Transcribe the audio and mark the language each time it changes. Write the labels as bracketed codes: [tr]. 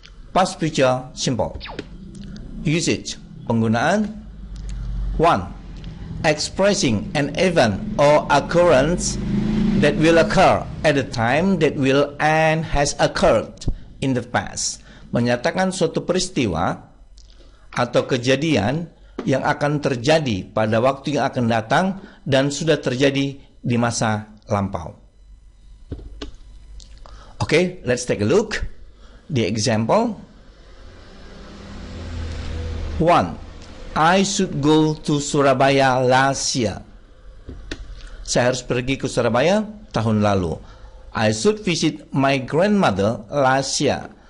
[en] Past, future, simple. Usage. [id] Penggunaan. 1. [en] Expressing an event or occurrence that will occur at a time that will and has occurred in the past. [id] Menyatakan suatu peristiwa atau kejadian yang akan terjadi pada waktu yang akan datang dan sudah terjadi di masa lampau. [en] Okay, let's take a look. The example. 1. I should go to Surabaya last year. [id] Saya harus pergi ke Surabaya tahun lalu. [en] I should visit my grandmother last year.